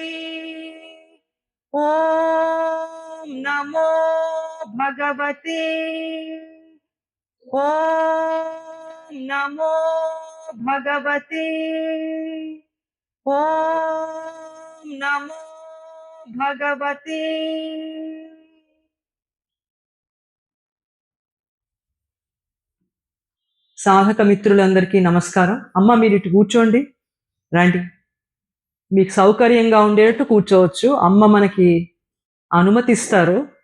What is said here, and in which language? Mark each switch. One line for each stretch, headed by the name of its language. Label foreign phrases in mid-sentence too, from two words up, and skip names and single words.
Sanskrit: ॐ नमो भगवते, ॐ नमो भगवते, ॐ नमो भगवते।
Telugu: సాధక మిత్రులందరికీ నమస్కారం. అమ్మ మీరు ఇటు కూర్చోండి, రండి. మీకు సౌకర్యంగా ఉండేటట్టు కూర్చోవచ్చు. అమ్మ మనకి అనుమతిస్తారు.